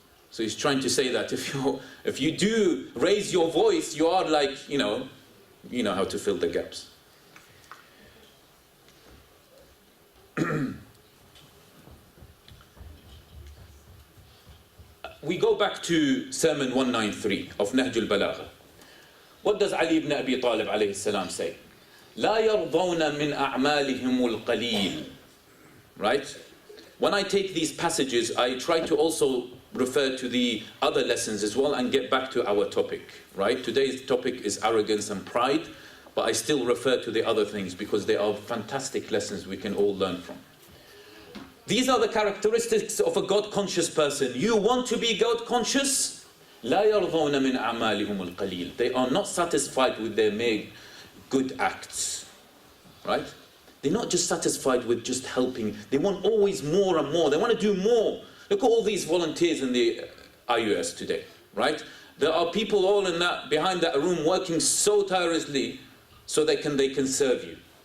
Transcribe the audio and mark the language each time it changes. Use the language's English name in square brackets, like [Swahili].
[English] So he's trying to say that if you do raise your voice, you are like, you know how to fill the gaps. We go back to Sermon 193 of Nahj al-Balagha. What does Ali ibn Abi Talib alayhi salam say? [Arabic] لا يرضون من أعمالهم القليل. [English] Right? When I take these passages, I try to also refer to the other lessons as well and get back to our topic. Right? Today's topic is arrogance and pride, but I still refer to the other things because they are fantastic lessons we can all learn from. These are the characteristics of a God-conscious person. You want to be God-conscious? [Arabic] لا يرضون من أعمالهم القليل. [English] They are not satisfied with their made good acts. Right? They're not just satisfied with just helping. They want always more and more. They want to do more. Look at all these volunteers in the IUS today. Right? There are people all in that, behind that room working so tirelessly so they can serve you.